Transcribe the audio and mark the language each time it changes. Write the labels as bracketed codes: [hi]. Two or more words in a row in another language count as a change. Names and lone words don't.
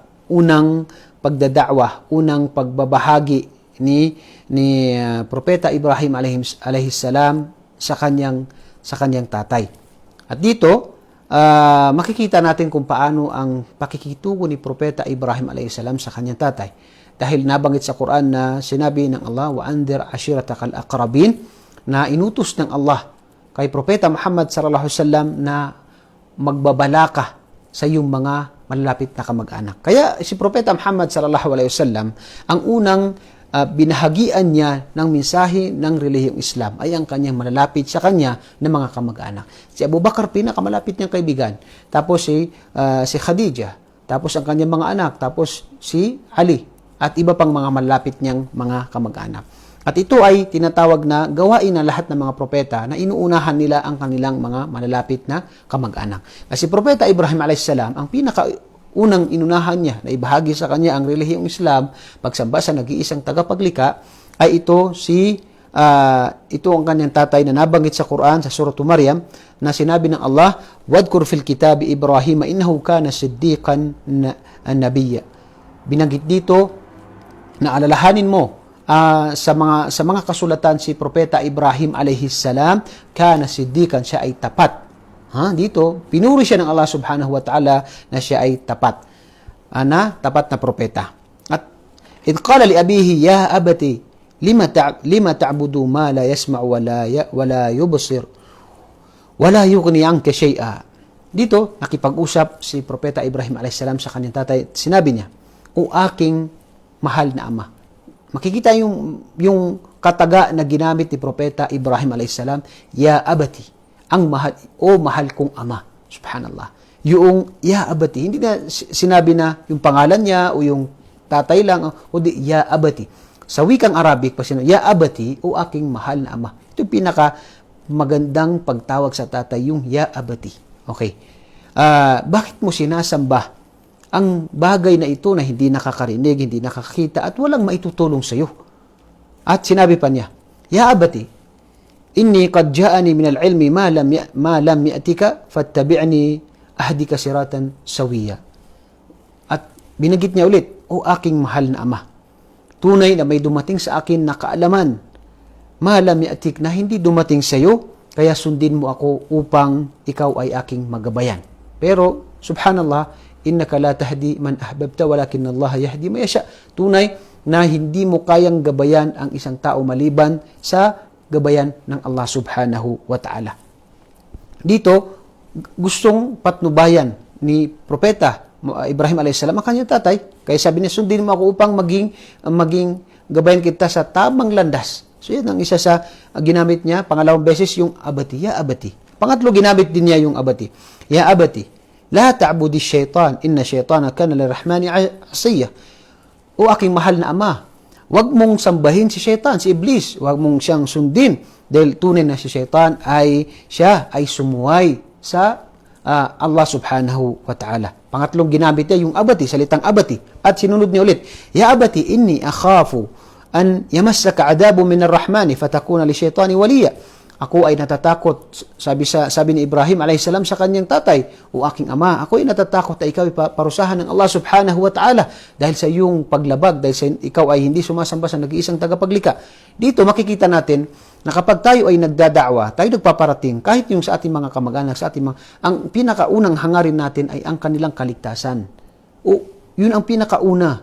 [tl] Unang pagdadakwa, unang pagbabahagi ni Propeta Ibrahim alayhisalam sa kanyang tatay. At dito, makikita natin kung paano ang pakikitungo ni Propeta Ibrahim alayhisalam sa kanyang tatay. Dahil nabanggit sa Quran na sinabi ng Allah, [ar] وأنذر عشيرتك الأقربين, [tl] na inutos ng Allah kay Propeta Muhammad [ar] صلى الله عليه وسلم [tl] na magbabalaka sa iyong mga malalapit na kamag-anak. Kaya si Propeta Muhammad [ar] صلى الله عليه وسلم, [tl] ang unang binahagian niya ng mensahe ng relihiyong Islam ay ang kanyang malalapit sa kanya na mga kamag-anak. Si Abu Bakar, pinakamalapit niyang kaibigan. Tapos si Khadijah. Tapos ang kanyang mga anak. Tapos si Ali. At iba pang mga malalapit niyang mga kamag-anak. At ito ay tinatawag na gawain ng lahat ng mga propeta na inuunahan nila ang kanilang mga malalapit na kamag-anak. Kasi Propeta Ibrahim alayhisalam, ang pinakaunang inunahan niya na ibahagi sa kanya ang relihiyong Islam, pagsamba sa nag-iisang tagapaglika, ay ito ang kanyang tatay na nabanggit sa Quran sa Surah Maryam na sinabi ng Allah, [ar] "واذكر في الكتاب إبراهيم إنه كان صديقا نبيا." [tl] Binanggit dito na alalahanin mo sa mga kasulatan si Propeta Ibrahim alayhisalam, [ar] كان صديقا, [tl] siya ay tapat. Dito, pinuri siya ng Allah [ar] سبحانه وتعالى [tl] na siya ay tapat. Tapat na propeta. [ar] At إذ قال لأبيه يا أبت لم تعبد ما لا يسمع ولا يبصر ولا يغني عنك شيئا. [tl] Dito, nakipag-usap si Propeta Ibrahim alayhisalam sa kanyang tatay. Sinabi niya, o aking mahal na ama. Makikita yung kataga na ginamit ni Propeta Ibrahim alayhisalam, [ar] يا أبت, [tl] ang mahal kong ama. Subhanallah. Yung [ar] يا أبت, [tl] hindi na sinabi na yung pangalan niya o yung tatay lang, o di [ar] يا أبت. [tl] Sa wikang Arabic, pa sinabi, [ar] يا أبت, [tl] o aking mahal na ama. Ito yung pinaka magandang pagtawag sa tatay, yung [ar] يا أبت. [tl] Okay. Bakit mo sinasamba ang bagay na ito na hindi nakakarinig, hindi nakakita, at walang maitutulong sa iyo? At sinabi pa niya, [ar] يا أبت إني قد جاءني من العلم ما لم يأتك فاتبعني أهدك صراطا سويا. [tl] At binanggit niya ulit, o aking mahal na ama, tunay na may dumating sa akin na kaalaman, [ar] ما لم يأتك, [tl] na hindi dumating sa iyo, kaya sundin mo ako upang ikaw ay aking magabayan. [ar] Pero سبحان الله إنك لا تهدي من أحببت ولكن الله يهدي من يشاء. [tl] Tunay na hindi mo kayang gabayan ang isang tao maliban sa gabayan ng Allah [ar] سبحانه وتعالى. [tl] Dito, gustong patnubayan ni Propeta Ibrahim a.s. ang kanyang tatay. Kaya sabi niya, sundin mo ako upang maging gabayan kita sa tamang landas. So yan ang isa sa ginamit niya. Pangalawang beses yung [ar] أبت يا أبت. [tl] Pangatlo, ginamit din niya yung abati. [ar] يا أبت لا تعبد الشيطان إن الشيطان كان للرحمن عصيا. [tl] O aking mahal na ama, huwag mong sambahin si syaitan, si iblis. Huwag mong siyang sundin. Dahil tunay na si syaitan siya ay sumuway sa Allah [ar] سبحانه وتعالى. [tl] Pangatlong ginamit niya yung abati, salitang abati. At sinunod niya ulit, [ar] يا أبت إني أخاف أن يمسك عذاب من الرحمن فتكون للشيطان وليا. [tl] Ako ay natatakot, sabi ni Ibrahim a.s. sa kanyang tatay, o aking ama, ako ay natatakot na ikaw ay parusahan ng Allah [ar] سبحانه وتعالى [tl] dahil sa iyong paglabag, dahil sa ikaw ay hindi sumasamba sa nag-iisang tagapaglikha. Dito makikita natin na kapag tayo ay nagdada'wa, tayo nagpaparating, kahit yung sa ating mga kamag-anak, ang pinakaunang hangarin natin ay ang kanilang kaligtasan. O yun ang pinakauna.